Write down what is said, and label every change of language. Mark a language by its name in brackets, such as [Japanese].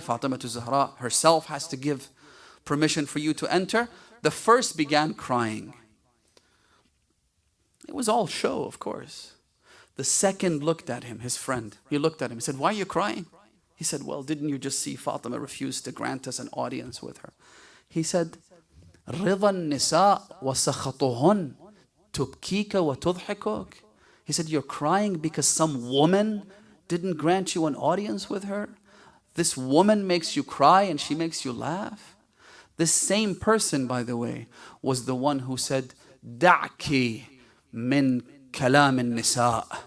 [English] Fatima az-Zahra herself has to give permission for you to enter. The first began crying. It was all show, of course. The second looked at him, his friend. He looked at him, he said, why are you crying? He said, well, didn't you just see Fatima refuse to grant us an audience with her? He said, [Arabic] رضا النساء وسخطهن تبكيك وتضحكك. [English] He said, you're crying because some woman didn't grant you an audience with her? This woman makes you cry and she makes you laugh? This same person, by the way, was the one who said, [Arabic] دعك من كلام النساء.